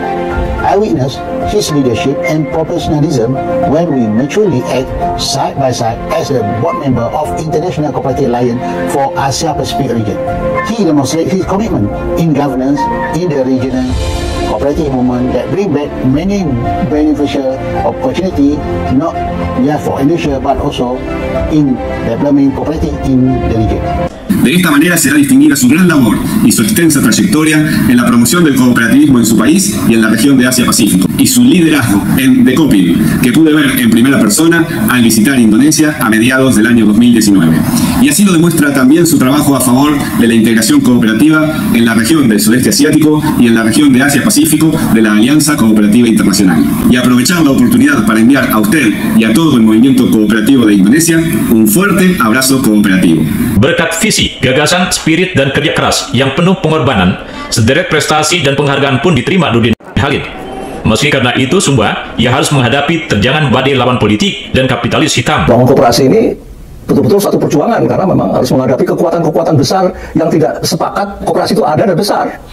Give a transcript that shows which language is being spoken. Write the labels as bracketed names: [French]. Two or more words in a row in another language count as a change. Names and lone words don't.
[English] I witnessed his leadership and professionalism when we mutually act side by side as a board member of International Cooperative Alliance for Asia Pacific region. He demonstrated his commitment in governance in the regional cooperative movement that bring back many beneficial opportunity not just for Indonesia but also in developing cooperative in the region. [Spanish] De esta manera será distinguida su gran labor y su extensa trayectoria en la promoción del cooperativismo en su país y en la región de Asia-Pacífico, y su liderazgo en DECOPIN, que pude ver en primera persona al visitar Indonesia a mediados del año 2019. Y así lo demuestra también su trabajo a favor de la integración cooperativa en la región del sudeste asiático y en la región de Asia-Pacífico de la Alianza Cooperativa Internacional. Y aprovechar la oportunidad para enviar a usted y a todo el movimiento cooperativo de Indonesia un fuerte abrazo cooperativo. [Indonesian] Berkat visi, gagasan, spirit, dan kerja keras yang penuh pengorbanan, sederet prestasi dan penghargaan pun diterima Nurdin Halid. Meski karena itu semua, ia harus menghadapi terjangan badai lawan politik dan kapitalis hitam. Bangun koperasi ini betul-betul satu perjuangan karena memang harus menghadapi kekuatan-kekuatan besar yang tidak sepakat koperasi itu ada dan besar.